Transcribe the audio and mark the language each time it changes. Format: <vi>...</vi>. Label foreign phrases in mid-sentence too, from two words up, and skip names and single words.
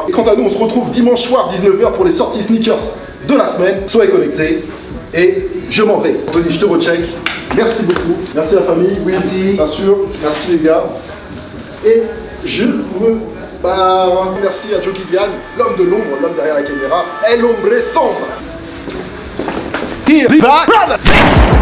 <fr>Et quant à nous, on se retrouve dimanche soir 19h pour les sorties sneakers de la semaine. Soyez connectés. Et je m'en vais. Anthony, je te recheck. Merci beaucoup. Merci la famille. Oui, merci. Bien sûr. Merci les gars. Et je me barre. Merci à Joe Gillian, l'homme de l'ombre, l'homme derrière la caméra.</fr> <es>El hombre sombre.</es> <en>Here, brother.</en>